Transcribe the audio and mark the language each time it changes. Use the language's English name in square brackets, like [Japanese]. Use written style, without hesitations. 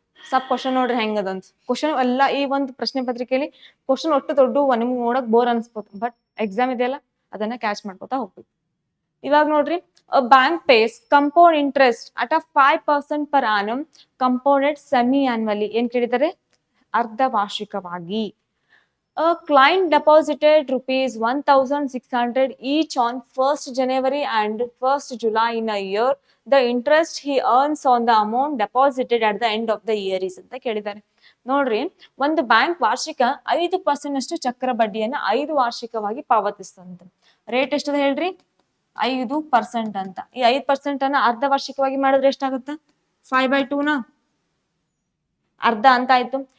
[Kannada] Sub question ನೋಡ್ರಿ ಹೆಂಗದಂತ question ಎಲ್ಲ ಈ ಒಂದು ಪ್ರಶ್ನೆ ಪತ್ರಿಕೆಯಲ್ಲಿ ಕ್ವಶನ್ ಒಟ್ಟು ದೊಡ್ಡ ನಿಮ್ಗೆ ನೋಡಕ್ ಬೋರ್ ಅನ್ಸ್ಬೋದು ಬಟ್ ಎಕ್ಸಾಮ್ ಇದೆಯಲ್ಲ ಅದನ್ನ ಕ್ಯಾಚ್ ಮಾಡ್ಕೋತಾ ಹೋಗ್ಬೇಕು. ಇವಾಗ ನೋಡ್ರಿ [English] bank pays compound interest at a 5% per annum compounded semi annually [Kannada] ಏನ್ ಕೇಳಿದ್ದಾರೆ ಅರ್ಧ ವಾರ್ಷಿಕವಾಗಿ. [English] A client deposited rupees 1,600 each on 1st January and 1st July in a year. The interest he earns on the amount deposited at the end of the year is [Kannada] ಅಂತ ಕೇಳಿದ್ದಾರೆ. ನೋಡ್ರಿ ಒಂದು bank ವಾರ್ಷಿಕ 5% ಅಷ್ಟು ಚಕ್ರ ಬಡ್ಡಿಯನ್ನ 5 ವಾರ್ಷಿಕವಾಗಿ ಪಾವತಿಸ್ತಂತ. ರೇಟ್ ಎಷ್ಟದ ಹೇಳ್ರಿ 5% ಅಂತ. ಈ 5% ಅನ್ನ ಅರ್ಧ ವಾರ್ಷಿಕವಾಗಿ ಮಾಡಿದ್ರೆ ಎಷ್ಟಾಗುತ್ತೆ 5/2 ನ ಅರ್ಧ ಅಂತ ಆಯ್ತು.